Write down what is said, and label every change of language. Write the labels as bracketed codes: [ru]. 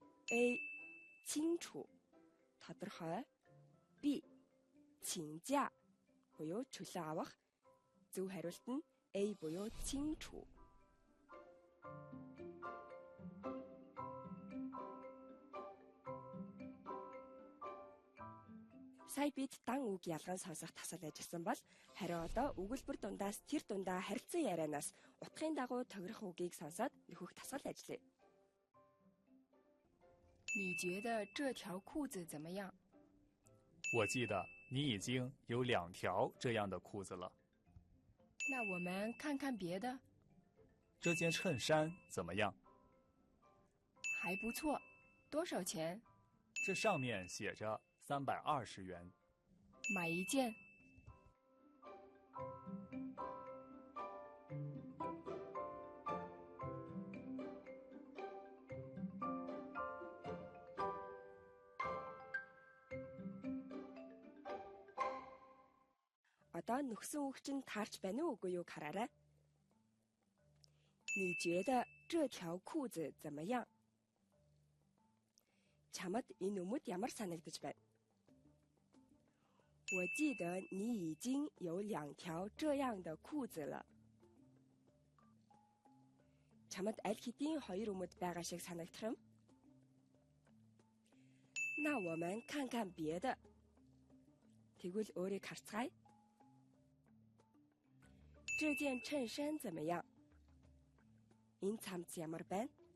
[mn] A 清楚 тодорхой B 请假 буюу чөлөө авах зөв хариулт нь A буюу 清楚Сая бид дан үг ялган сонсох тасал ажилласан бол харин одоо өгүүлбэр дундаас тэр дундаа харилцан ярианаас утгын дагуу тохирох үгийг сонсоод нөхөх тасал ажиллая. [zh] 你觉得这条裤子怎么样？我记得你已经有2条这样的裤子了。那我们看看别的。这件衬衫怎么样？还不错，多少钱？这上面写着320元。买一件。 [mn] Одоо нөхсөн үг чинь таарч байна уу үгүй юу хараарай. [zh] 你觉得这条裤子怎么样? [mn] Чамд энэ өмд ямар санагдаж байна? [zh] 我记得你已经有2条这样的裤子了. [mn] Чамд аль хэдийн 2 өмд байгаа шиг санагдах юм? [zh] 那我们看看别的. [mn] Тэгвэл өөрийг харцгаая. [zh] 这件衬衫怎么样? [mn] Энэ цамц ямар байна?